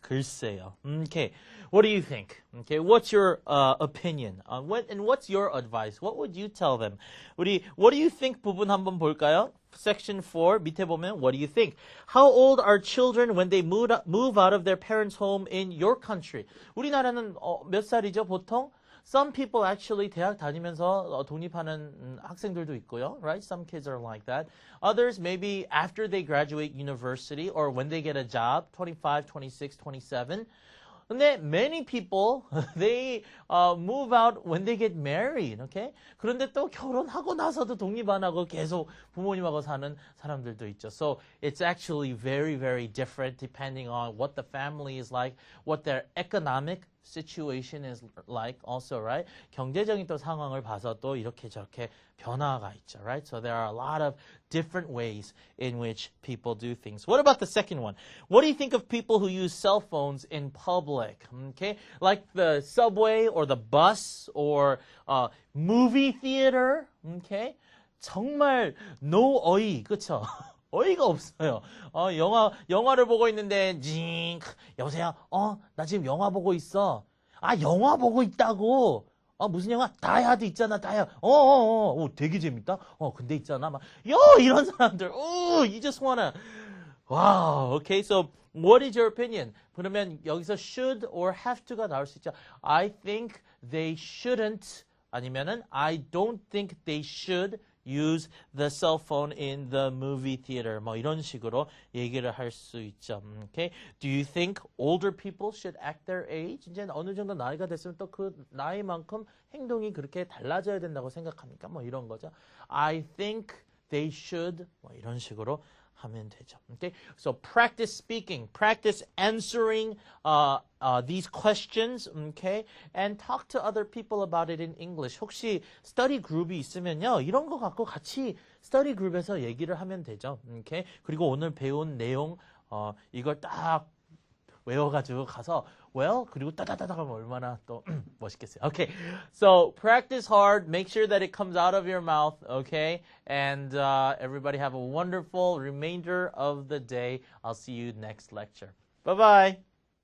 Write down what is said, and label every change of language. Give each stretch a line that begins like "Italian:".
English: 글쎄요. Okay. What do you think? Okay. What's your opinion? And what's your advice? What would you tell them? What do you think
Korean: 부분 한번 볼까요?
English: Section 4
Korean: 밑에 보면
English: what do you think? How old are children when they move out of their parents' home in your country?
Korean: 우리나라는 몇 살이죠 보통?
English: Some people actually
Korean: 대학 다니면서 독립하는 학생들도 있고요, right?
English: Some kids are like that. Others maybe after they graduate university or when they get a job, 25, 26, 27. 근데 many people they move out when they get married, okay?
Korean: 그런데 또 결혼하고 나서도 독립 안 하고 계속 부모님하고 사는 사람들도 있죠.
English: So it's actually very, very different depending on what the family is like, what their economic situation is like also, right?
Korean: 경제적인 또 상황을 봐서 또 이렇게 저렇게 변화가 있죠, right?
English: So there are a lot of different ways in which people do things. What about the second one? What do you think of people who use cell phones in public? Okay, like the subway or the bus or movie theater.
Korean: Okay, 정말 no 어이, 그렇죠? 어이가 없어요. 영화를 보고 있는데 여보세요. 나 지금 영화 보고 있어. 영화 보고 있다고. 무슨 영화? 다이하드 있잖아, 다이하드. 되게 재밌다. 근데 있잖아, 막, 이런 사람들.
English: You just wanna. Wow. Okay, so what is your opinion?
Korean: 그러면 여기서
English: should or have to
Korean: 가 나올 수 있죠.
English: I think they shouldn't.
Korean: 아니면은
English: I don't think they should use the cell phone in the movie theater.
Korean: 뭐 이런 식으로 얘기를 할 수 있죠.
English: Okay? Do you think older people should act their age?
Korean: 이제 어느 정도 나이가 됐으면 또 그 나이만큼 행동이 그렇게 달라져야 된다고 생각합니까? 뭐 이런 거죠.
English: I think they should.
Korean: 뭐 이런 식으로 하면 되죠.
English: Okay? So practice speaking, practice answering these questions, okay? And talk to other people about it in English.
Korean: 혹시 study group이 있으면요, 이런 거 갖고 같이 study group에서 얘기를 하면 되죠.
English: Okay?
Korean: 그리고 오늘 배운 내용 이걸 딱 외워가지고 가서 그리고 따다다다 하면 얼마나 또 멋있겠어요.
English: Okay, so practice hard. Make sure that it comes out of your mouth. Okay, and everybody have a wonderful remainder of the day. I'll see you next lecture. Bye bye.